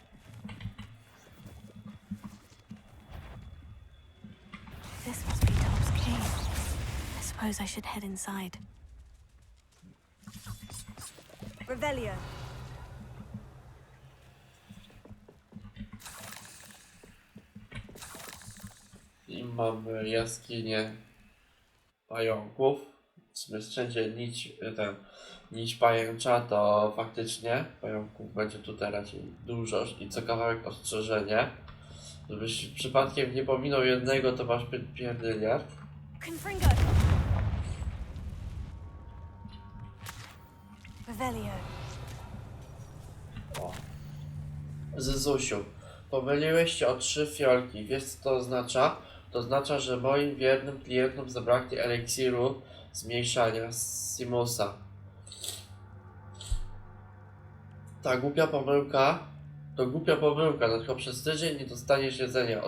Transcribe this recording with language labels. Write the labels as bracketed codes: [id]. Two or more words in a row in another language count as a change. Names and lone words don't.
[en] This must be Top's cave. I suppose I should head inside. Revelio. [pl] I mamy jaskinię pająków. W sumie wszędzie nić pajęcza, to faktycznie pająków będzie tutaj raczej dużo i co kawałek ostrzeżenie. Żebyś przypadkiem nie pominął jednego, to masz pierdyliard. Confringo. Revelio. O. Zyzusiu, pomyliłeś się o 3 fiolki. Wiesz co to oznacza? To oznacza, że moim wiernym klientom zabraknie eliksiru zmniejszania Simusa. Ta głupia pomyłka to głupia pomyłka, tylko przez tydzień nie dostaniesz jedzenia.